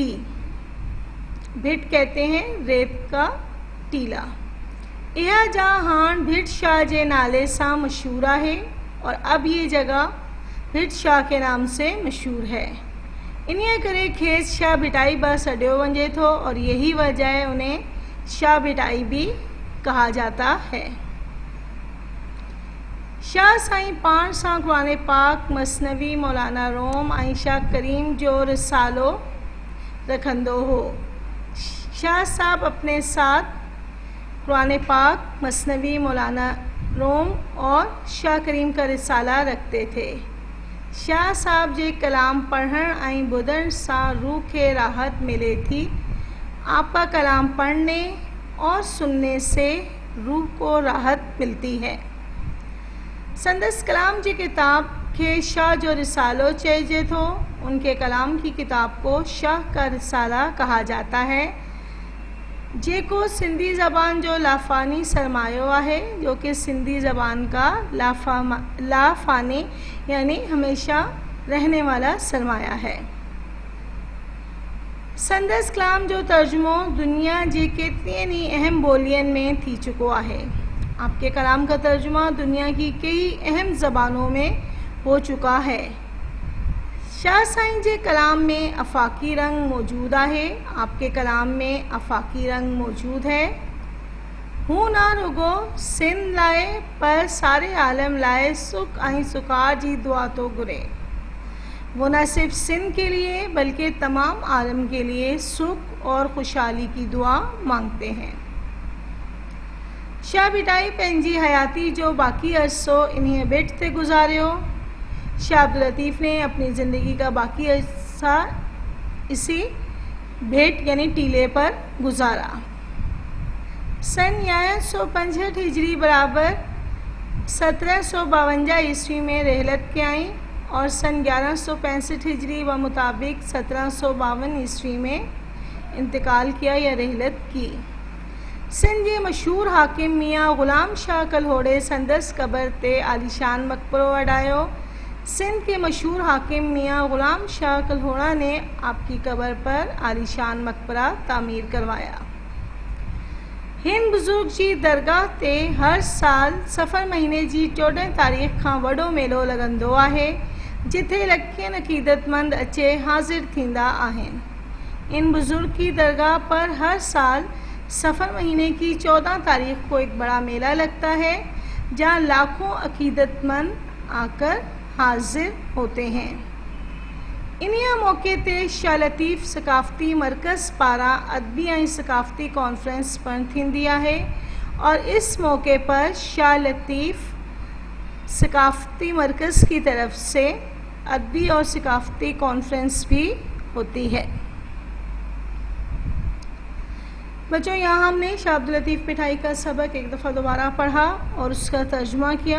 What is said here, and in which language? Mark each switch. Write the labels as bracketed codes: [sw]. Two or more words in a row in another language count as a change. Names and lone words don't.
[ur] بھیٹ کہتے ہیں ریت کا ٹیلہ. یہ جہاں ہاݨ بھٹ شاہ کے نالے سے مشہور ہے اور اب یہ جگہ بھٹ شاہ کے نام سے مشہور ہے. [sd] इन्हीं करे खेस शाह भिटाई बा सॾियो वञे थो [ur] اور یہی وجہ ہے اُنہیں شاہ بھٹائی بھی کہا جاتا ہے. [sd] शाह साईं पाण सां कुरान पाक मसनवी मौलाना रोम ऐं शाह करीम जो रिसालो रखंदो हो. [ur] شاہ صاحب اپنے ساتھ قرآن پاک مثنوی مولانا روم اور شاہ کریم کا رسالہ رکھتے تھے. [sd] शाह साहब जे कलाम पढ़ण ऐं ॿुधण सां रूह खे राहत मिले थी. [ur] آپ کا کلام پڑھنے اور سننے سے روح کو راحت ملتی ہے. [sd] संदस कलाम जी किताब के शाह जो रिसालो चइजे थो. [ur] اُن کے کلام کی کتاب کو شاہ کا رسالہ کہا جاتا ہے. [sd] जेको सिंधी ज़बान जो लाफ़ानी सरमायो आहे, [ur] جو کہ سندھی زبان کا لافانی یعنی ہمیشہ رہنے والا سرمایہ ہے. [sd] संदसि कलाम जो तर्जुमो दुनिया जी केतिरनि ई अहम ॿोलियुनि में थी चुको आहे। [ur] آپ کے کلام کا ترجمہ دنیا کی کئی اہم زبانوں میں ہو چکا ہے. [sd] शाह साईं जे कलाम में आफ़ाक़ी रंग मौजूद आहे। [ur] آپ کے کلام میں آفاقی رنگ موجود ہے. [sd] हू ना रुगो सिंध लाइ पर सारे आलम लाइ सुख ऐं सुकार जी दुआ तो घुरे। [ur] وہ نہ صرف سندھ کے لیے بلکہ تمام عالم کے لیے سکھ اور خوشحالی کی دعا مانگتے ہیں. [sd] शाह भिटाई पंहिंजी हयाती जो बाकी अरसो इन्हीं बेट ते गुजारियो। [ur] شاہ عبداللطیف نے اپنی زندگی کا باقی عرصہ اسی بھینٹ یعنی ٹیلے پر گزارا. [sd] सन 1165 हिजरी बराबर 1752 ईस्वी में रहलत के आई [ur] اور سن 1165 ہجری و مطابق 1752 عیسوی میں انتقال کیا یا رحلت کی. [sd] सिंध जे मशहूर हाकिम मियाँ ग़ुलाम शाह कलहोड़े संदसि क़बर ते आलीशान मकबरो वॾायो। [ur] سندھ کے مشہور حاکم میاں غلام شاہ کلہوڑا نے آپ کی قبر پر عالیشان مقبرہ تعمیر کروایا. [sd] हिन बुज़ुर्ग जी दरगाह ते हर साल सफ़र महीने जी 14 तारीख़ खां वॾो मेलो लॻंदो आहे, जिथे लखनि अक़ीदतमंद अचे हाज़िर थींदा आहिनि। [ur] اس بزرگ کی درگاہ پر ہر سال صفر مہینے کی 14 تاریخ کو ایک بڑا میلہ لگتا ہے، جہاں لاکھوں عقیدت مند آ کر حاضر ہوتے ہیں. [sd] इन्हीअ मौके ते शाह लतीफ़ सकाफ़ती मरकज़ पारां अदबी ऐं सकाफ़ती कॉन्फ्रेंस पिणु थींदी आहे [ur] اور اس موقعے پر شاہ لطیف ثقافتی مرکز کی طرف سے ادبی اور ثقافتی کانفرنس بھی ہوتی ہے. بچو، یہاں ہم نے شاہ عبداللطیف پٹائی کا سبق ایک دفعہ دوبارہ پڑھا اور اس کا ترجمہ کیا.